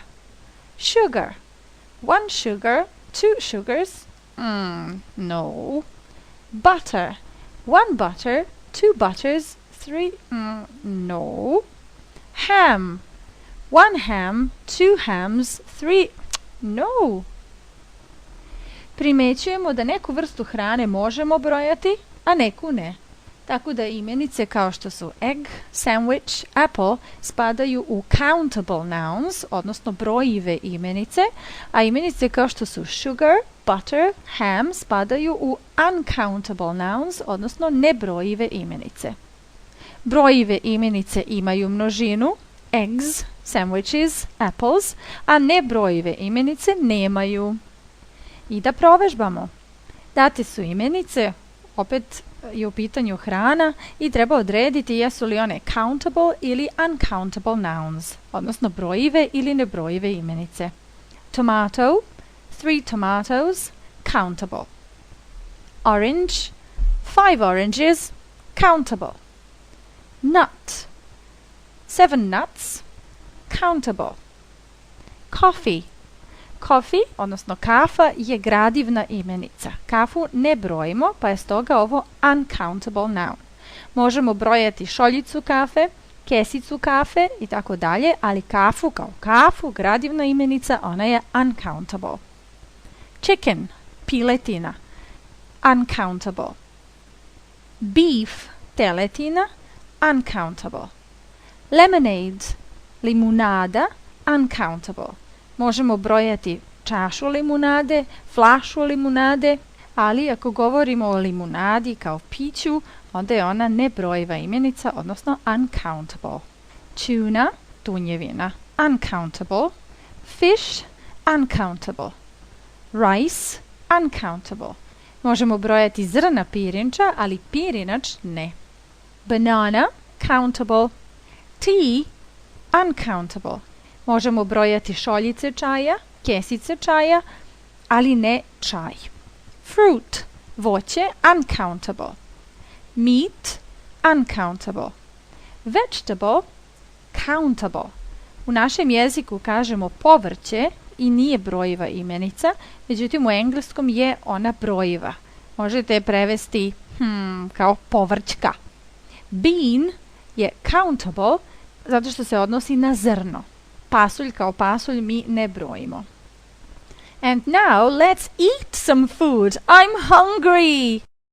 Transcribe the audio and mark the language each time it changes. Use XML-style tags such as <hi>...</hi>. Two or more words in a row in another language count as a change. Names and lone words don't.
<en>Sugar. 1 sugar, 2 sugars. No. Butter. 1 butter, 2 butters, 3. No. Ham. 1 ham, 2 hams, 3. No.</en> <sr>Primećujemo da neku vrstu hrane možemo brojati, a neku ne. Tako da imenice kao što su</sr> <en>egg, sandwich, apple</en> <sr>spadaju u</sr> <en>countable nouns,</en> <sr>odnosno brojive imenice, a imenice kao što su</sr> <en>sugar, butter, ham</en> <sr>spadaju u</sr> <en>uncountable nouns,</en> <sr>odnosno nebrojive imenice. Brojive imenice imaju množinu,</sr> <en>eggs, sandwiches, apples,</en> <sr>a nebrojive imenice nemaju. I da provežbamo. Date su imenice, opet je u pitanju hrana i treba odrediti jesu li one countable ili</sr> <en>uncountable nouns,</en> <sr>odnosno brojive ili nebrojive imenice.</sr> <en>Tomato, 3 tomatoes, countable. Orange, 5 oranges, countable. Nut, 7 nuts, countable. Coffee. Coffee,</en> <sr>odnosno kafa, je gradivna imenica. Kafu ne brojimo, pa je stoga ovo</sr> <en>uncountable noun.</en> <sr>Možemo brojati šoljicu kafe, kesicu kafe i tako dalje, ali kafu kao kafu, gradivna imenica, ona je uncountable.</sr> <en>Chicken, piletina, uncountable. Beef, teletina, uncountable. Lemonade, limunada, uncountable.</en> <sr>Možemo brojati čašu limunade, flašu limunade, ali ako govorimo o limunadi kao piću, onda je ona nebrojiva imenica, odnosno uncountable.</sr> <en>Tuna, tunjevina, uncountable. Fish, uncountable. Rice, uncountable.</en> <sr>Možemo brojati zrna pirinča, ali pirinač ne.</sr> <en>Banana, countable. Tea, uncountable.</en> <sr>Možemo brojati šoljice čaja, kesice čaja, ali ne čaj.</sr> <en>Fruit, voće, uncountable. Meat, uncountable. Vegetable, countable.</en> <sr>U našem jeziku kažemo povrće i nije brojiva imenica, međutim u engleskom je ona brojiva. Možete je prevesti kao povrćka. Bean je countable zato što se odnosi na zrno. Pasulj kao pasulj mi ne brojimo.</sr> <en>And now let's eat some food. I'm hungry.</en>